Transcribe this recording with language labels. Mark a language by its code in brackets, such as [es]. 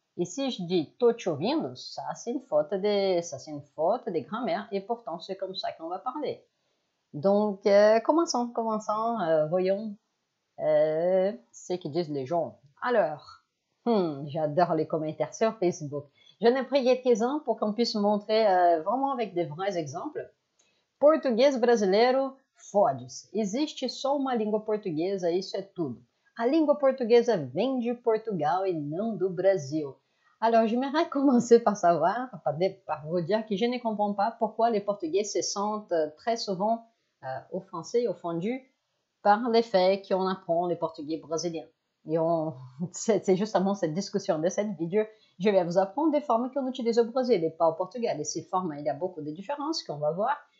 [fr] Et si je dis [pt] tô te ouvindo, [fr] ça c'est une faute de grammaire et pourtant c'est comme ça qu'on va parler. Donc, commençons, voyons ce que disent les gens. Alors, j'adore les commentaires sur Facebook. J'en ai pris quelques-uns pour qu'on puisse montrer vraiment avec des vrais exemples. [pt] Português brasileiro, fode-se. Existe só uma língua portuguesa, isso é tudo. A língua portuguesa vem de Portugal [fr] et non du Brasil. Alors, j'aimerais commencer par vous dire que je ne comprends pas pourquoi les Portugais se sentent très souvent offensés, offendus par les faits qu'on apprend les Portugais brésiliens. Et c'est justement cette discussion de cette vidéo. Je vais vous apprendre des formes qu'on utilise au Brésil et pas au Portugal. Et ces formes, il y a beaucoup de différences qu'on va voir.